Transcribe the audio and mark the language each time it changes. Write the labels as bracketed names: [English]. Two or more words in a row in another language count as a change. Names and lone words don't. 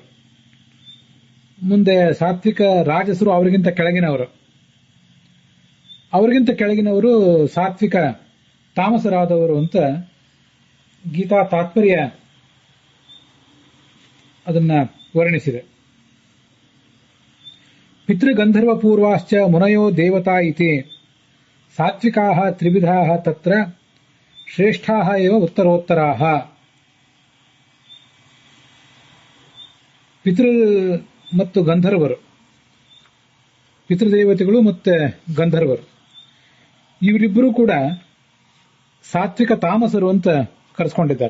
[Kannada] ಮುಂದೆ ಸಾತ್ವಿಕ ರಾಜಸರು ಅವರಿಗಿಂತ ಕೆಳಗಿನವರು, ಅವರಿಗಿಂತ ಕೆಳಗಿನವರು ಸಾತ್ವಿಕ ತಾಮಸರಾದವರು ಅಂತ ಗೀತಾ ತಾತ್ಪರ್ಯ ಅದನ್ನ ವರ್ಣಿಸಿದೆ. [Sanskrit] ಪಿತೃಗಂಧರ್ವ ಪೂರ್ವಾಶ್ಚ ಮುನಯೋ ದೇವತಾ ಇತಿ ಸಾತ್ವಿಕಾಃ ತ್ರಿವಿಧಾಃ ತತ್ರ ಶ್ರೇಷ್ಠಾಃ ಏವ ಉತ್ತರೋತ್ತರಾಃ. [Kannada] ಪಿತೃ ಮತ್ತು ಗಂಧರ್ವರು, ಪಿತೃದೇವತೆಗಳು ಮತ್ತೆ ಗಂಧರ್ವರು ಇವರಿಬ್ಬರೂ ಕೂಡ ಸಾತ್ವಿಕ ತಾಮಸರು ಅಂತ ಕರೆಸ್ಕೊಂಡಿದ್ದಾರೆ.